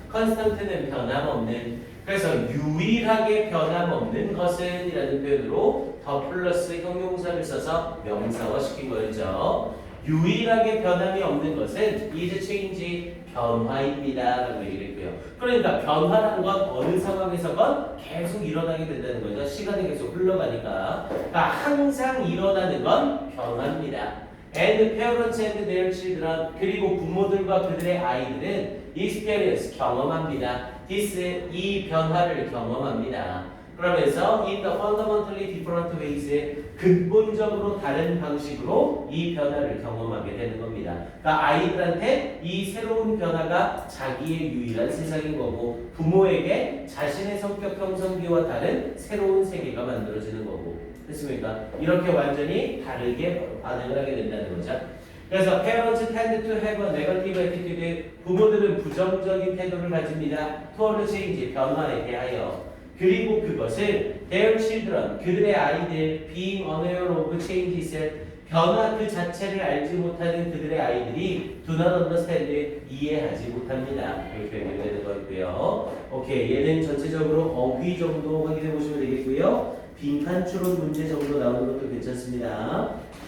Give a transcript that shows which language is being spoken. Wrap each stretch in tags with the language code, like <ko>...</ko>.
<ko>constant는 변함없는 그래서 유일하게 변함없는 것은 이라는 표현으로 더 플러스 형용사를 써서 명사화 시킨 거죠. 유일하게 변함이 없는 것은 is change 변화입니다 라고 얘기를 했고요. 그러니까 변화라는 건 어느 상황에서건 계속 일어나게 된다는 거죠. 시간이 계속 흘러가니까. 그러니까 항상 일어나는 건 변화입니다.</ko> <en>And parents and their children</en> <ko>그리고 부모들과 그들의 아이들은</ko> <en>experience</en> <ko>경험합니다. this 이 변화를 경험합니다. 그러면서</ko> <en>in the fundamentally different ways</en> <ko>근본적으로 다른 방식으로 이 변화를 경험하게 되는 겁니다. 그러니까 아이들한테 이 새로운 변화가 자기의 유일한 세상인 거고 부모에게 자신의 성격 형성기와 다른 새로운 세계가 만들어지는 거고 됐습니까? 이렇게 완전히 다르게 반응을 하게 된다는 거죠.</ko> <en>그래서 parents tend to have a negative attitude</en> <ko>부모들은 부정적인 태도를 가집니다.</ko> <en>toward change</en> <ko>변화에 대하여 그리고 그것을</ko> <en>their children</en> <ko>그들의 아이들</ko> <en>being unaware of changes</en> <ko>변화 그 자체를 알지 못하는 그들의 아이들이</ko> <en>do not understand</en> <ko>이해하지 못합니다. 이렇게 되는 거고요. 오케이 얘는 전체적으로 어휘 정도 확인해 보시면 되겠고요. 빈칸 추론 문제 정도 나오는 것도 괜찮습니다.</ko>